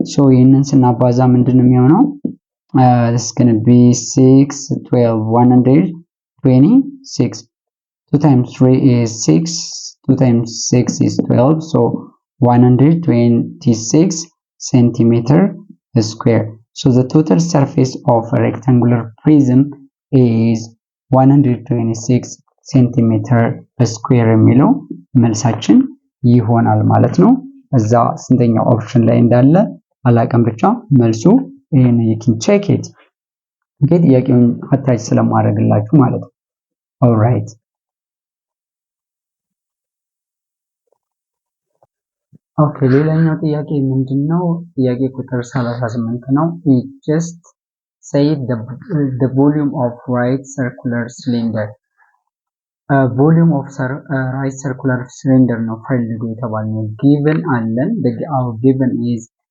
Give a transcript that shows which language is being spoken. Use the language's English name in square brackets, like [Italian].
[English] so [Amharic] ይህንን ስናባዛ ምንድነው የሚሆነው [English] this is going to be 6 12 126 2 times 3 is 6 2 times 6 is 12 so 126 centimeter square. so the total surface of a rectangular prism is 126 centimeter square [Amharic] የሚለው መልሳችን ይሆናል ማለት ነው። እዛ ስንተኛው ኦፕሽን ላይ እንዳለ አላቀም ብቻ መልሱ ይሄን [English] you can check it [Amharic] እንግዲህ ጥያቄውን አታች ስለማድረግላችሁ ማለት ነው። [English] alright okay [Amharic] ሌላኛው ጥያቄ ምንድነው? ጥያቄ ቁጥር 38 ነው። [English] just say the volume of right circular cylinder volume of right circular cylinder [Amharic] ነው ፈልጉ የተባልነው [English] given [Amharic] አለን [English] our given is